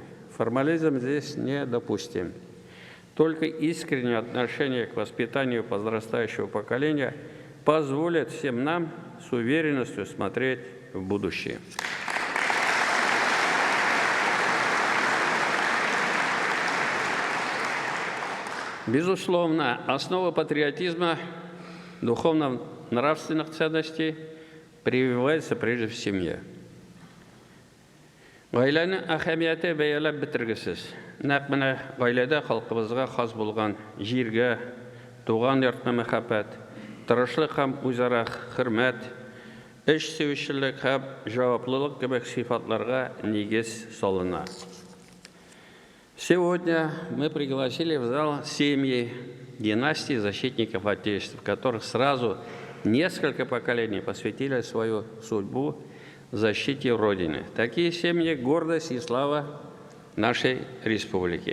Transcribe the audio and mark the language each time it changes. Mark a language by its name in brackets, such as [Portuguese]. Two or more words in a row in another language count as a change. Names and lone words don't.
[Russian] Формализм здесь недопустим. Только искреннее отношение к воспитанию подрастающего поколения позволит всем нам с уверенностью смотреть в будущее. Безусловно, основа патриотизма, духовно-нравственных ценностей прививается прежде в семье. [Tatar] Гаиләнең әһәмияте бәяләп бетергесез. Нәкъ менә гаиләдә халкыбызга хас булган җиргә, туган йортына мәхәббәт, тырышлык һәм үзара хөрмәт, эш сөючеллек һәм җаваплылык кебек сыйфатларга нигез салына. [Russian] Сегодня мы пригласили в зал семьи династии защитников Отечества, в которых сразу несколько поколений посвятили свою судьбу защите Родины. Такие семьи – гордость и слава нашей республики.